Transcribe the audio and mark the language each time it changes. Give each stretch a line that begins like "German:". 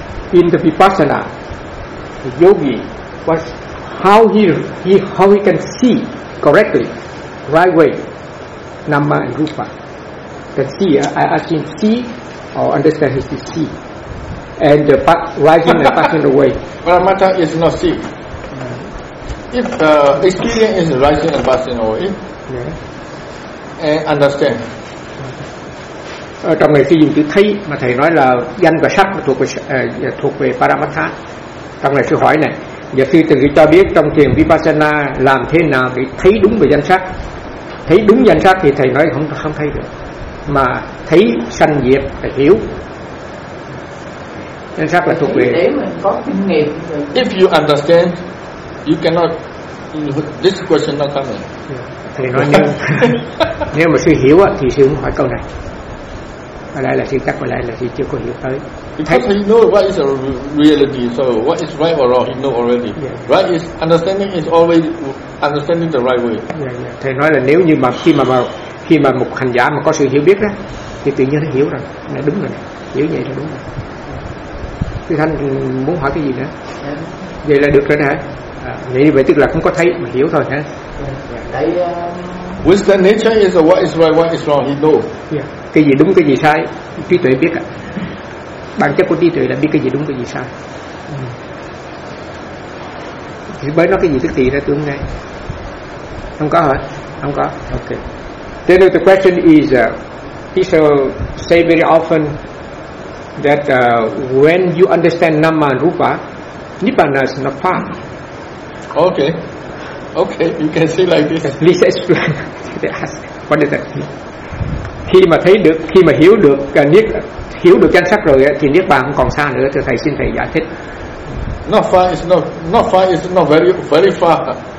English: In the Vipassana, the yogi, how he can see correctly, right way, Nama and Rupa. Can see, I ask him see or understand his see. And the rising and passing away. Well, matter is not see. If the experience is rising and passing away, yeah. And understand.
Vietnamese: Ở trong này khi dùng chữ thấy mà thầy nói là danh và sắc thuộc về paramattha. Trong này sư hỏi này, giờ sư từng cho biết trong thiền vipassana làm thế nào để thấy đúng về danh sắc. Thấy đúng danh sắc thì thầy nói không thấy được, mà thấy sanh diệt là hiểu. Danh sắc là thuộc về để mình có kinh nghiệm.
English: If you understand, you cannot. This question not coming.
Vietnamese: Thầy nói nhưng nếu mà sư hiểu thì sư không hỏi câu này. Ở đây là sư chắc, ở đây là sư chưa có hiểu tới.
English: Because he know what is a reality, so what is right or wrong, he know already. Yeah. Right is understanding is always understanding the right way. Yeah, yeah.
Vietnamese: Thầy nói là nếu như mà khi mà một hành giả mà có sự hiểu biết đó, thì tự nhiên nó hiểu rồi, nó đúng rồi, hiểu vậy là đúng rồi. Thưa Thanh muốn hỏi cái gì nữa? Yeah. Vậy là được rồi hả? À, vậy tức là không có thấy mà hiểu thôi hả? Đấy.
English: With the nature is what is right, what is wrong, he know. Yeah.
Vietnamese: Cái gì đúng, cái gì sai, trí tuệ biết. Bản chất của trí tuệ là biết cái gì đúng, cái gì sai. Thì bởi nó cái gì thức thì ra tương ngay. Không có hả? Không có.
English: Okay. Then the question is, he shall say very often that when you understand Nama and Rupa, Nibbana is not far. Okay. Okay, you can say like this. Please explain. What is that?
Vietnamese: Khi mà thấy được, khi mà hiểu được niết, hiểu được danh sắc rồi thì niết bàn không còn xa nữa, thì thầy xin thầy giải thích.
English: Not far is not very very far.